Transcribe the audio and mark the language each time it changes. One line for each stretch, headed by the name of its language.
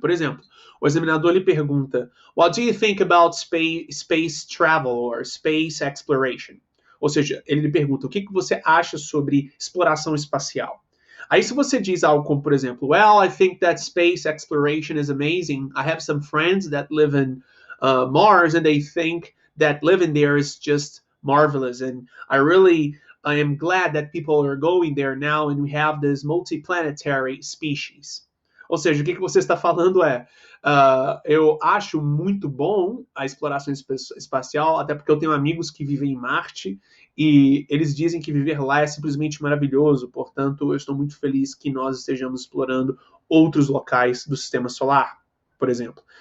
Portuguese: Por exemplo, o examinador lhe pergunta:
English: What do you think about space travel or space exploration?
Portuguese: Ou seja, ele lhe pergunta: o que você acha sobre exploração espacial? Aí se você diz algo como, por exemplo,
English: Well, I think that space exploration is amazing. I have some friends that live in Mars and they think that living there is just marvelous. And I am glad that people are going there now and we have this multiplanetary species.
Portuguese: Ou seja, o que você está falando é, eu acho muito bom a exploração espacial, até porque eu tenho amigos que vivem em Marte e eles dizem que viver lá é simplesmente maravilhoso. Portanto, eu estou muito feliz que nós estejamos explorando outros locais do sistema solar, por exemplo.